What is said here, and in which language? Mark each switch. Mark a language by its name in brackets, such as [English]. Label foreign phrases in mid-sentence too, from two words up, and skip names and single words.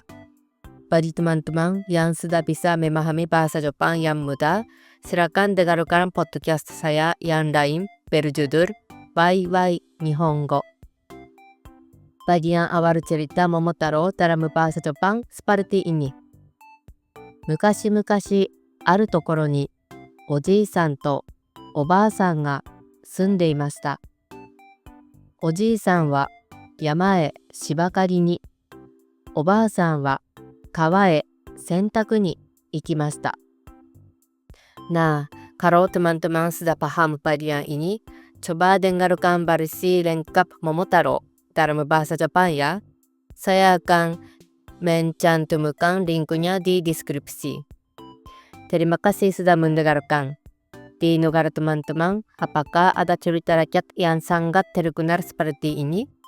[Indonesian] Bagi teman-teman yang sudah bisa memahami bahasa Jepang yang mudah, silakan dengarkan podcast saya yang lain berjudul Bye Bye Nihongo. Bagian awal cerita Momotaro dalam bahasa Jepang seperti ini. [Japanese] Mukashi-mukashiあるところにおじいさんとおばあさんが住んでいました。おじいさんは山へ芝刈りに、おばあさんは川へ洗濯に行きました。 [Indonesian] Nah, kalau teman-teman sudah paham bagian ini, coba dengarkan versi lengkap Momotaro dalam bahasa Jepang ya. Saya akan mencantumkan linknya di deskripsi. Terima kasih sudah mendengarkan. Di negara teman-teman, apakah ada cerita rakyat yang sangat terkenal seperti ini?